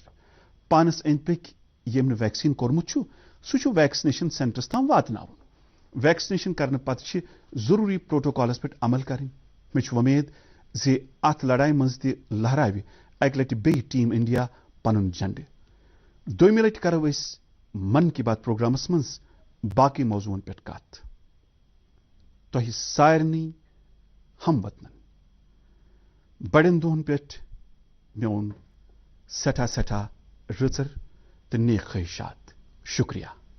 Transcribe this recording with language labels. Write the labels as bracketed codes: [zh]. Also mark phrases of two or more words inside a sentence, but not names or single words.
[ks] پانس أنٛدۍ پٔکۍ ییٚمۍ نہٕ ویکسیٖن کوٚرمُت چھُ سُہ چھُ ویکسِنیشن سینٹرس تام واتناوُن. ویکسِنیشن کرنہٕ پتہٕ چھِ ضروٗری پروٹوکالس پٮ۪ٹھ عمل کرٕنۍ. مےٚ چھُ وۄمید زِ اتھ لڑایہِ منٛز تہِ لہراوِ اکہِ لٹہِ بیٚیہِ ٹیٖم انڈیا پنُن جنڈٕ. دوٚیمہِ لٹہِ کرو أسۍ من کی بات پروگرامس منٛز باقٕے موضوعن پٮ۪ٹھ کتھ. تۄہہِ سارنٕے ہموطنن بڑٮ۪ن دۄہن پٮ۪ٹھ میون سٮ۪ٹھاہ سٮ۪ٹھاہ رٕژر تہٕ نیک خٲہِشات. شُکریہ.